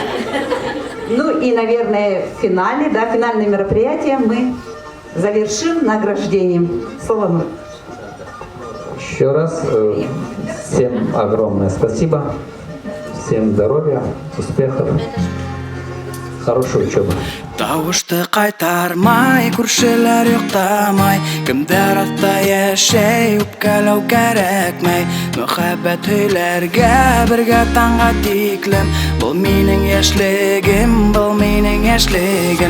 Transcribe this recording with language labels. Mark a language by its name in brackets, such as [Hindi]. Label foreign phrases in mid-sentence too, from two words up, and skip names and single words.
[Russian] Ну и, наверное, в финале, да, финальное мероприятие мы завершим награждением. Слово Нур. Еще раз всем огромное спасибо. Всем здоровья, успехов, хорошей учебы. [Tatar] Тавышты кайтармай, күршеләр юктамай, кемдер атта яшәй, үпкәләү кәрәкмәй. Мөхәббәт һөйләргә бергә таңга тиклем, бу минең яшьлегем, бу минең яшьлегем.